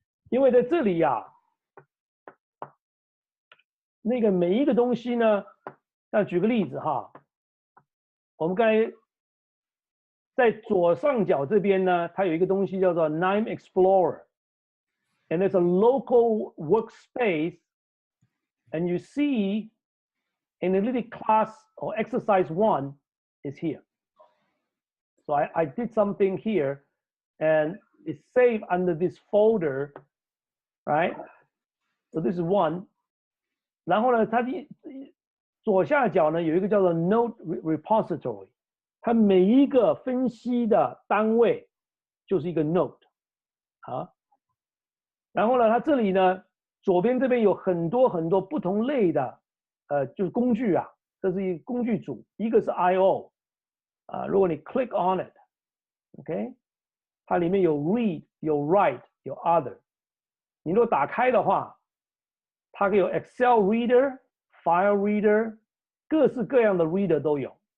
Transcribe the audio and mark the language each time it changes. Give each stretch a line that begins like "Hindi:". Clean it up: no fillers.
Chinese: 因为在这里呀，那个每一个东西呢，那举个例子哈，我们刚才在左上角这边呢，它有一个东西叫做 9 Explorer，
English: and it's a local workspace, and you see analytic class or exercise 1 is here. So I did something here, and it's saved under this folder, right? So this is 1.
Chinese: 然后呢，它左下角呢有一个叫做 Note Repository， 它每一个分析的单位就是一个 Note 然后呢，它这里呢左边这边有很多不同类的就是工具啊，这是一个工具组，一个是 I/O 如果你 click on it，OK， 它里面有 read 有 write 有 other， 你如果打开的话，它可以有 Excel reader、File reader， 各式各样的 reader 都有。